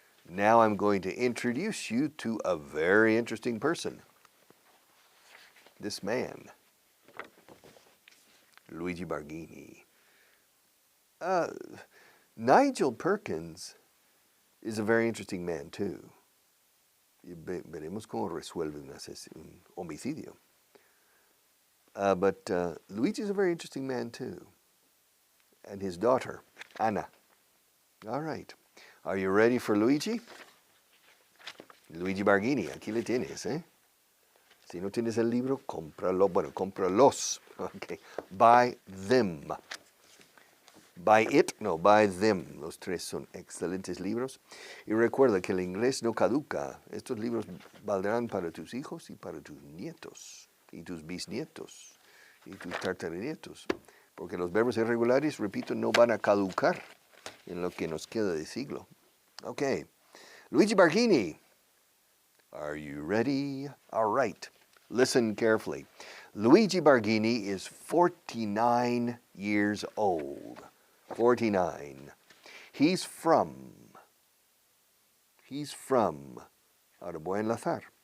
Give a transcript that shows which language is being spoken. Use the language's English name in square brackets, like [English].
[English] Now I'm going to introduce you to a very interesting person. This man, Luigi Barghini. Nigel Perkins is a very interesting man too. [Spanish] Veremos cómo resuelve un homicidio. [English] But Luigi is a very interesting man too. And his daughter, Anna. All right. Are you ready for Luigi? [Spanish] Luigi Barghini, aquí le tienes, Si no tienes el libro, cómpralo. Bueno, cómpralos. [English] Okay. Buy them. Buy it, no, buy them. [Spanish] Los tres son excelentes libros. Y recuerda que el inglés no caduca. Estos libros valdrán para tus hijos y para tus nietos, y tus bisnietos, y tus tartaranietos. Porque los verbos irregulares, repito, no van a caducar en lo que nos queda de siglo. [English] Okay. Luigi Barghini. Are you ready? All right. Listen carefully. Luigi Barghini is 49 years old. 49. He's from, [Spanish] ahora voy a enlazar.